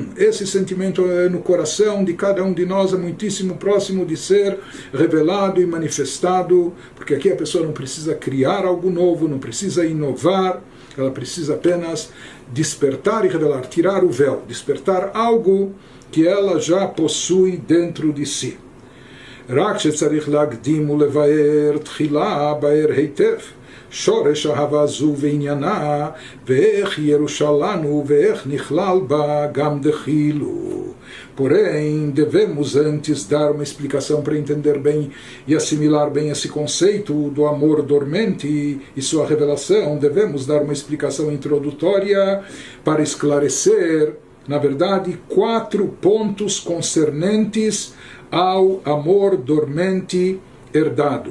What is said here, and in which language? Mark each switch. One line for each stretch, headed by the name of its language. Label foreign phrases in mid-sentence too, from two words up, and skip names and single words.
Portuguese: Esse sentimento é no coração de cada um de nós, é muitíssimo próximo de ser revelado e manifestado, porque aqui a pessoa não precisa criar algo novo, não precisa inovar, ela precisa apenas despertar e revelar, tirar o véu, despertar algo que ela já possui dentro de si.
Hebrew: רק שצריך להקדים ולבאר תחילה באר היטב שורש אהבה זו ועניינה ואיך ירושה לנו ואיך נכלל בה גם דחילו.
Portuguese: Porém, devemos antes dar uma explicação para entender bem e assimilar bem esse conceito do amor dormente e sua revelação. Devemos dar uma explicação introdutória para esclarecer, na verdade, 4 pontos concernentes ao amor dormente herdado.